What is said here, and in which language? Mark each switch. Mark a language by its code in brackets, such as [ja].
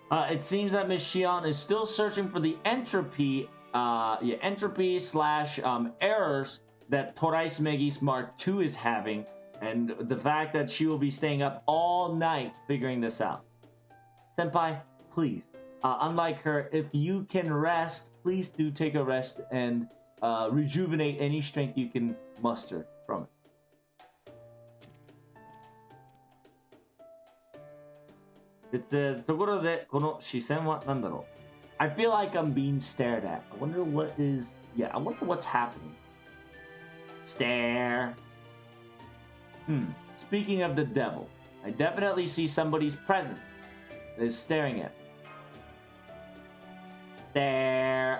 [en] It seems that Miss Shion is still searching for the entropy, slash errors that Torais Megis Mark II is having, and the fact that she will be staying up all night figuring this out. Senpai, please. Unlike her, if you can rest, please do take a rest and rejuvenate any strength you can muster from it. It says, [ja] ところでこの視線は何だろう? [en] I feel like I'm being stared at. I wonder what is... Yeah, I wonder what's happening. Stare. Speaking of the devil, I definitely see somebody's presence is staring at me. Stare.